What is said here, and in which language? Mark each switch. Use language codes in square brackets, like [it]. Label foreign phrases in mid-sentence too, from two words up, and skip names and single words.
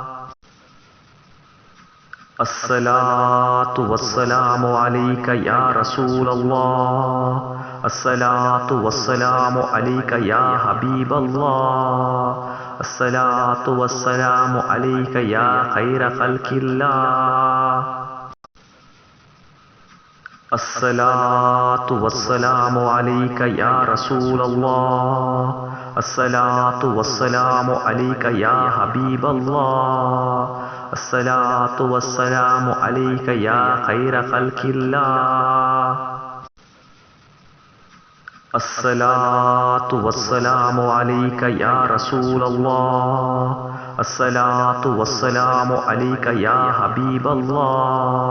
[ar] الصلاة والسلام عليك يا رسول الله الصلاة والسلام عليك يا حبيب الله الصلاة والسلام عليك يا خير خلق الله الصلاة والسلام عليك يا رسول الله الصلاة والسلام عليك يا حبيب الله الصلاة والسلام عليك يا خير خلق الله. الصلاة والسلام عليك يا رسول الله. الصلاة والسلام عليك يا حبيب الله.